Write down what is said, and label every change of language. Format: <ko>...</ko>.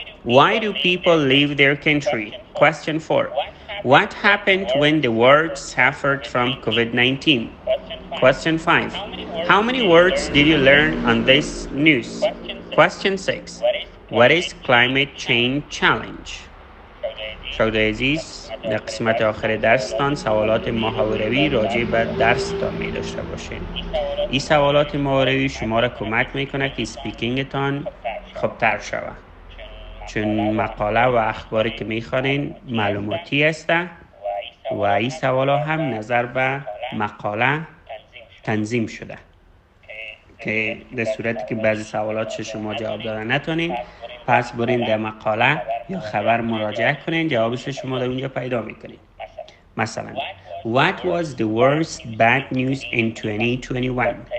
<en>Why do people leave their country? Question 4. What happened when the world suffered from COVID-19? Question 5. How many words did you learn on this news? Question 6. What is climate change challenge?</en> <fa>شاگردای عزیز در قسمت آخر درستان سوالات محاوره‌ای راجع به درستان می داشته باشین. این سوالات محاوره‌ای شما را کمک میکنه که اسپیکینگتان خوبتر شود. چون مقاله و اخباری که میخوانین معلوماتی است و این سوالا هم نظر به مقاله تنظیم شده که در صورتی که بعضی سوالات شما جواب دادن نتونین پس برین در مقاله یا خبر مراجعه کنین، جوابش شما در اونجا پیدا میکنین. مثلا</fa> <en>What was the worst bad news in 2021?</en>